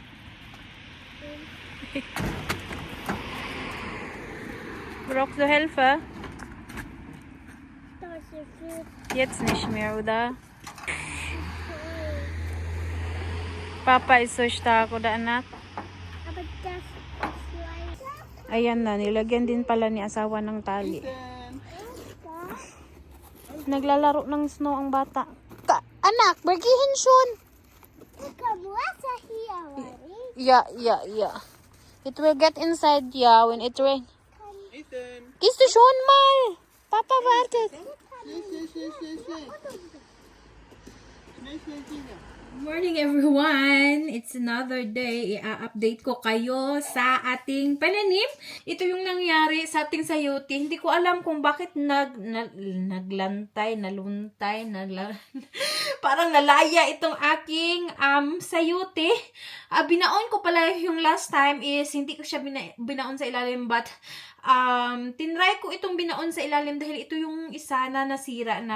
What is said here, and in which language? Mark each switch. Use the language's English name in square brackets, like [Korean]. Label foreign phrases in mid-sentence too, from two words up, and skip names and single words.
[German] Brauchst du Hilfe? Das ist für Jetzt nicht mehr, oder? Papa ist so stark, oder anak? Aber das ist leider. [Filipino] Ayan na, nilagyan din pala ni asawa ng tali. Naglalaro ng snow ang bata. Anak, bergihin schon. [German] Komm, Wasser hier, Mari. [English] Yeah. It will get inside, yeah, when it rain. Ethan. [German] Gehst du schon mal? Papa wartet. Schnell. [English] Morning everyone! It's another day. [Filipino] I-update ko kayo sa ating pananim. Ito yung nangyari sa ating sayote. Hindi ko alam kung bakit naglantay, parang nalaya itong aking sayote. Binaon ko pala yung [English] last time [Filipino] is hindi ko siya binaon sa ilalim, but tinry ko itong binaon sa ilalim dahil ito yung isa na nasira na.